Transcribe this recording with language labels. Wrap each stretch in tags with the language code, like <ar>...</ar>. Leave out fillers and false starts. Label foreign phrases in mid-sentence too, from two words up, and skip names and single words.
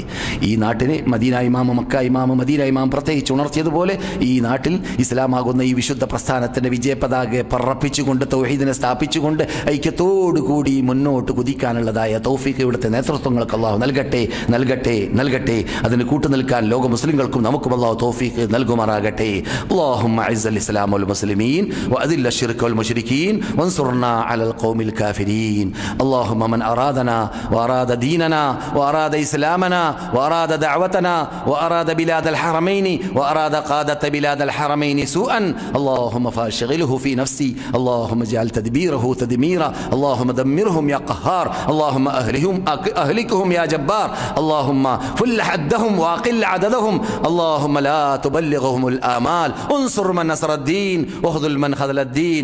<ml>ഈ നാട്ടിനെ മദീന ഇമാം, മക്ക ഇമാം, മദീന ഇമാം പ്രത്യേകിച്ച് ഉണർത്തിയതുപോലെ ഈ നാട്ടിൽ ഇസ്ലാമാകുന്ന ഈ വിശുദ്ധ പ്രസ്ഥാനത്തിൻ്റെ വിജയപതാകെ പറപ്പിച്ചുകൊണ്ട്, തൗഹീദിനെ സ്ഥാപിച്ചുകൊണ്ട് ഐക്യത്തോടുകൂടി മുന്നോട്ട് കുതിക്കാനുള്ളതായ തൗഫീഖ് ഇവിടുത്തെ നേതൃത്വങ്ങൾക്ക് അല്ലാഹു നൽകട്ടെ. അതിന് കൂട്ടുനിൽക്കാൻ ലോക മുസ്ലിങ്ങൾക്കും നമുക്കും അല്ലാഹു തൗഫീഖ് നൽകുമാറാകട്ടെ.</ml> <ar>اللهم أعز الإسلام والمسلمين وأذل الشرك والمشركين وانصرنا على القوم الكافرين. اللهم من أرادنا وأراد ديننا وأراد إسلامنا وأراد دعوتنا وأراد بلاد الحرمين وأراد قادة بلاد الحرمين سوءا اللهم فاشغله في نفسي، اللهم اجعل تدبيره تدميرا، اللهم دمرهم يا قهار، اللهم أهلكهم يا جبار، اللهم فل حدهم وأقل عددهم، اللهم لا تبلغهم الآمال، انصر من نصر الدين واخذل من خذل الدين.</ar>